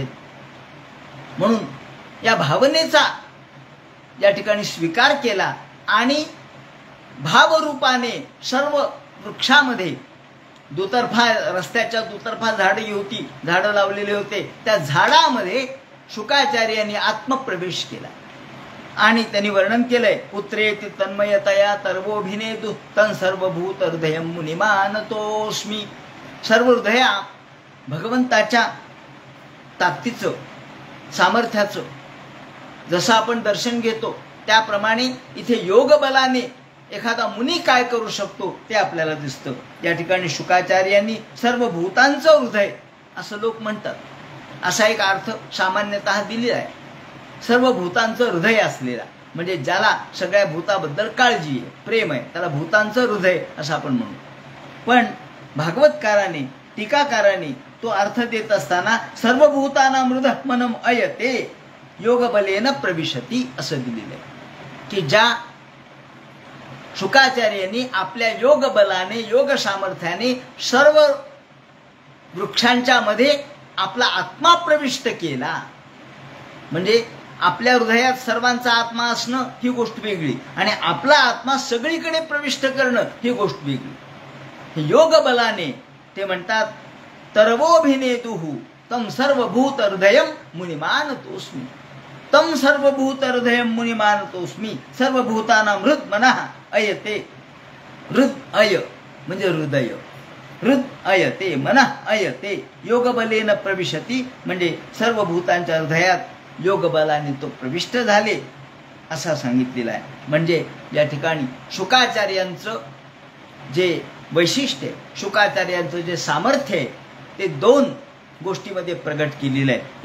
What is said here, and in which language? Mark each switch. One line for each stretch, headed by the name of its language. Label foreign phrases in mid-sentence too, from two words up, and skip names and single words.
Marathi: म्हणून या भावनेचा या ठिकाणी स्वीकार केला आणि भावरूपाने सर्व वृक्षामध्ये दुतर्फा, रस्त्याच्या दुतर्फा झाडे होती, झाडं लावलेले होते, त्या झाडामध्ये शुकाचार्यांनी आत्मप्रवेश केला आणि त्यांनी वर्णन केलंय.
Sanskrit: पुत्रेति तन्मयतया तर्वोभिनेदुः तं सर्वभूत हृदयं मुनिमानतोस्मी.
Marathi: सर्व हृदया भगवंताच्या ताकदीचं, सामर्थ्याचं जसं आपण दर्शन घेतो त्याप्रमाणे इथे योग बलाने एखादा मुनी काय करू शकतो ते आपल्याला दिसतं. या ठिकाणी शुकाचार्यांनी सर्व भूतांचं हृदय असं लोक म्हणतात, असा एक अर्थ सामान्यतः दिलेला आहे. सर्व भूतांचं हृदय असलेला म्हणजे ज्याला सगळ्या भूताबद्दल काळजी आहे, प्रेम आहे, त्याला भूतांचं हृदय असं आपण म्हणू. पण भागवतकाराने, टीकाकाराने तो अर्थ देत असताना
Sanskrit: सर्वभूतानां हृदमनम अयते योग बलेन प्रविशती
Marathi: असं दिलेलं आहे, की ज्या शुकाचार्यांनी आपल्या योग बलाने, योग सामर्थ्याने सर्व वृक्षांच्या मध्ये आपला आत्मा प्रविष्ट केला. म्हणजे आपल्या हृदयात सर्वांचा आत्मा असणं ही गोष्ट वेगळी आणि आपला आत्मा सगळीकडे प्रविष्ट करणं ही गोष्ट वेगळी. हे योग बलाने ते म्हणतात
Sanskrit: तर्वोभिनेदुः तं सर्वभूत हृदयं मुनिमानतोस्मी. तं सर्वभूत हृदयं मुनिमानतोस्मी. सर्वभूतानां हृद मनः अयते.
Marathi: हृदय म्हणजे हृदय, हृदय ते
Sanskrit: मन अय ते योग बलेन प्रविशती
Marathi: म्हणजे सर्व भूतांच्या हृदयात योग बलाने तो प्रविष्ट झाले असा सांगितलेला आहे. म्हणजे या ठिकाणी शुकाचार्यांचं जे वैशिष्ट्य, शुकाचार्यांचं जे सामर्थ्य आहे ते दोन गोष्टीमध्ये प्रगट केलेलं आहे.